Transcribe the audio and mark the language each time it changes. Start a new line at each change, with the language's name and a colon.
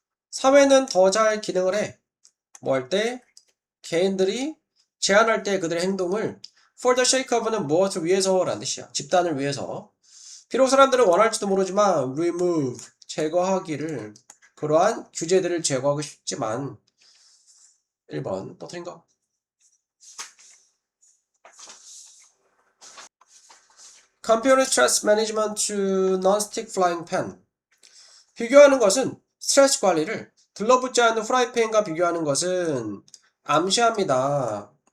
Korean: 사회는 더 잘 기능을 해. 뭐 할 때? 개인들이 제한할 때 그들의 행동을
English: for the sake of
Korean: 는 무엇을 위해서라는 뜻이야. 집단을 위해서. 비록 사람들은 원할지도 모르지만 remove, 제거하기를 그러한 규제들을 제거하고 싶지만 1번 또 틀린가?
English: Compare stress management to non-stick frying pan.
Korean: 비교하는 것은 스트레스 관리를 들러붙지 않는 프라이팬과 비교하는 것은 암시합니다.